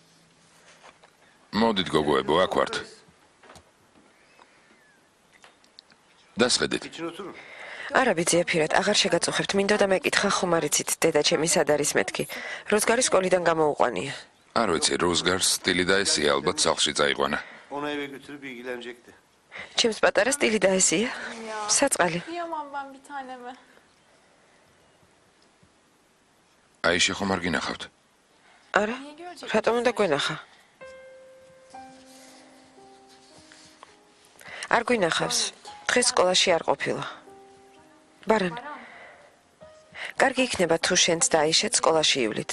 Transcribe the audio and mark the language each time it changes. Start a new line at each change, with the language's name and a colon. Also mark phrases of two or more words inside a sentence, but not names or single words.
Georgian: მოდით გოგოებო, აქ ვართ. დასხედით. არა ბიძია ფირად, აღარ შეგაწუხებთ. მინდოდა მეკითხა ხომ არ იცით, დედა ჩემი სად არის მეთქი. როზგარის სკოლიდან გამოუყვანია. არ ვიცი, როზგარს სტილი და ესია, albათ სახლში წაიყვანა.
Turkish: Onu eve götürüp ilgilenecekti.
Georgian: ჩემს პატარა სტილი და ესია. საწყალი.
Turkish: Kıyamam ben bir taneme.
Georgian: აიშე ხომ არ გინახავთ? არა? რატომ უნდა გვენახა? არ გვინახავს. დღეს სკოლაში არ ყოფილა. ბარან. კარგი იქნება თუ შენც და აიშეც სკოლაში ივლით.